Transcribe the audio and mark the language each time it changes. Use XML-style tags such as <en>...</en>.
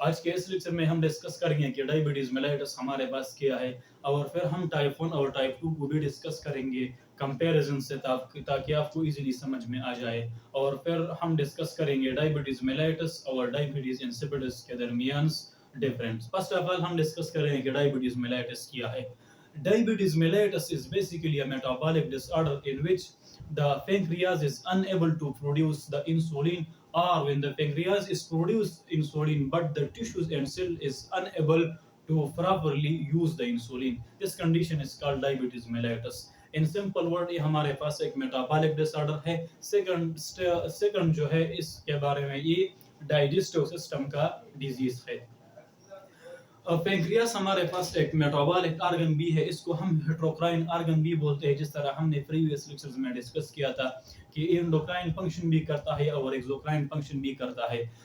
<hi>आज के इस लेक्चर में हम डिस्कस करेंगे कि डायबिटीज mellitus हमारे पास क्या है और फिर हम टाइप 1 और टाइप 2 को भी डिस्कस करेंगे कंपैरिजन से ताकि आपको इजीली समझ में आ जाए और फिर हम डिस्कस करेंगे डायबिटीज mellitus और डायबिटीज insipidus के दरमियान डिफरेंस. फर्स्ट ऑफ ऑल हम डिस्कस करेंगे कि डायबिटीज mellitus क्या है.</hi> <en>Diabetes mellitus is basically a metabolic disorder in which the pancreas is unable to produce the insulin, or when the pancreas is produce insulin but the tissues and cell is unable to properly use the insulin. This condition is called diabetes mellitus. In simple word</en> <hi>ये हमारे पास एक metabolic disorder है. Second जो है इसके बारे में ये digestive system का disease है. पेंक्रियास हमारे पास एक मेटाबॉलिक आर्गन भी है, इसको हम हेट्रोक्राइन आर्गन भी बोलते हैं. जिस तरह हमने प्रीवियस लेक्चर्स में डिस्कस किया था कि एंडोक्राइन फंक्शन भी करता है और एक्सोक्राइन फंक्शन भी करता है.</hi>